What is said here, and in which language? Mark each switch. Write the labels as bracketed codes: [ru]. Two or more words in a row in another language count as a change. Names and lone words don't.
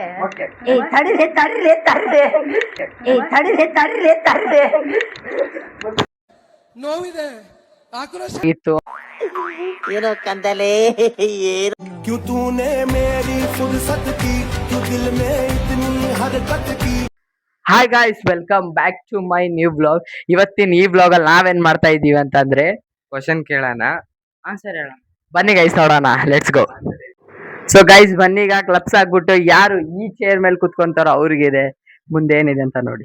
[kn] ನೋವಿದೆ ಆಕ್ರೋಶ ಇತ್ತು. ಏನೋ ಕಂದಲೇ ಏನು [hi] क्यों तूने मेरी फुर्सत की क्यों दिल में इतनी हरकत की. [en] Hi guys, welcome back to my new blog. [kn] ಇವತ್ತಿನ ಈ ಬ್ಲಾಗ್ ಅಲ್ಲಿ ನಾವೇನ್ ಮಾಡ್ತಾ ಇದೀವಿ ಅಂತಂದ್ರೆ ಕ್ವಶನ್ ಕೇಳೋಣ, ಆನ್ಸರ್ ಹೇಳೋಣ. ಬನ್ನಿ ಗೈಸ್ ನೋಡೋಣ, [en] let's go. so guys [kn] ಬನ್ನಿ, ಈಗ ಕ್ಲಬ್ಸ್ ಆಗ್ಬಿಟ್ಟು ಯಾರು ಈ ಚೇರ್ ಮೇಲೆ ಕುತ್ಕೊಂತಾರೋ ಅವ್ರಿಗಿದೆ ಮುಂದೆ ಏನಿದೆ ಅಂತ ನೋಡಿ.